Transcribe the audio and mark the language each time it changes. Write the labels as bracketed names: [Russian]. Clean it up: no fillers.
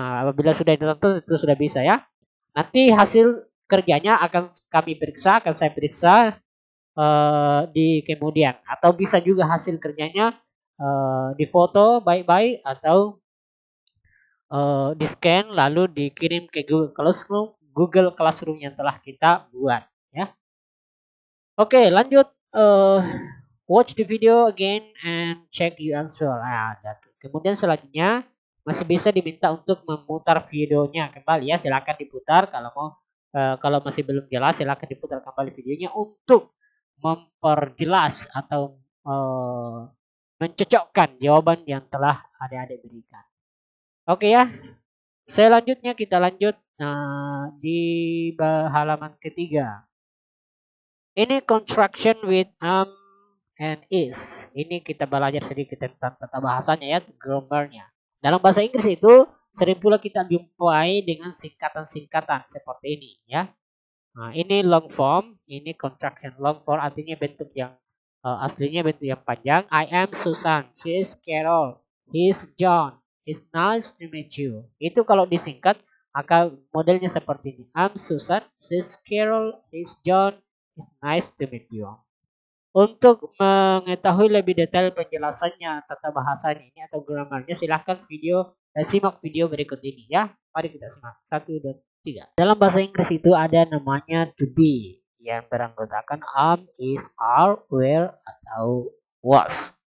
[Indonesian] Apabila sudah ditonton itu sudah bisa ya. Nanti hasil kerjanya akan saya periksa di kemudian, atau bisa juga hasil kerjanya difoto baik-baik atau di scan lalu dikirim ke Google Classroom yang telah kita buat ya. Oke, lanjut, [English] watch the video again and check your answer. [Indonesian] Kemudian selanjutnya masih bisa diminta untuk memutar videonya kembali ya, silakan diputar kalau mau. Kalau masih belum jelas silakan diputar kembali videonya untuk memperjelas atau mencocokkan jawaban yang telah adik-adik berikan. Oke ya, selanjutnya kita lanjut di halaman ketiga. [English] Ini contraction with and is. [Indonesian] Ini kita belajar sedikit tentang tata bahasanya ya, grammarnya. Dalam bahasa Inggris itu sering pula kita jumpai dengan singkatan-singkatan seperti ini ya. Nah, ini long form, ini contraction. Long form artinya bentuk yang aslinya bentuk yang panjang. [English] I am Susan, she is Carol, he is John, it's nice to meet you. [Indonesian] Itu kalau disingkat maka modelnya seperti ini. [English] I'm Susan, she is Carol, he is John, it's nice to meet you. [Indonesian] Untuk mengetahui lebih detail penjelasannya tata bahasanya ini atau grammarnya, silahkan simak video berikut ini ya. Mari kita simak 1, 2, 3. Dalam bahasa Inggris itu ada namanya to be yang beranggotakan am, is, are, were, atau was.